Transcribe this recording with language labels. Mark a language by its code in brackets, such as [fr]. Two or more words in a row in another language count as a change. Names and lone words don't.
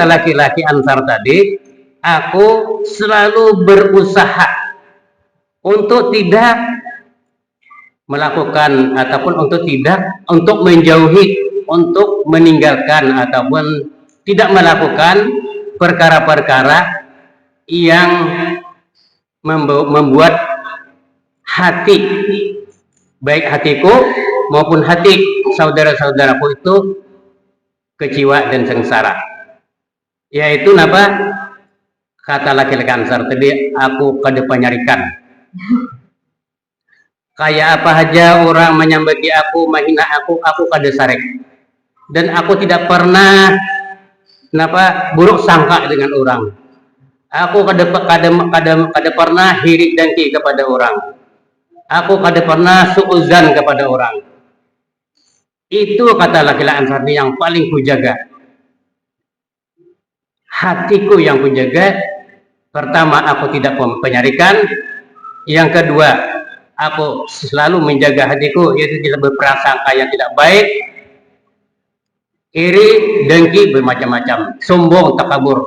[id] laki-laki Ansar tadi, aku selalu berusaha untuk tidak melakukan ataupun untuk menjauhi, untuk meninggalkan ataupun tidak melakukan perkara-perkara yang membuat hati, baik hatiku maupun hati saudara-saudaraku itu kecewa dan sengsara. Yaitu napa? Kata laki-laki Ansar tadi, aku kada penyarikan. [bjn] Kayak apa aja orang menyambati aku, menghina aku kada sarek. [id] Dan aku tidak pernah buruk sangka dengan orang. Aku kada pernah hirik dengki kepada orang. Aku kada pernah suuzan kepada orang. Itu kata laki-laki Ansar yang paling kujaga. Hatiku yang kujaga. Pertama, aku tidak penyarikan. Yang kedua, aku selalu menjaga hatiku, yaitu tidak berprasangka yang tidak baik, iri, dengki, bermacam-macam, sombong, takabur.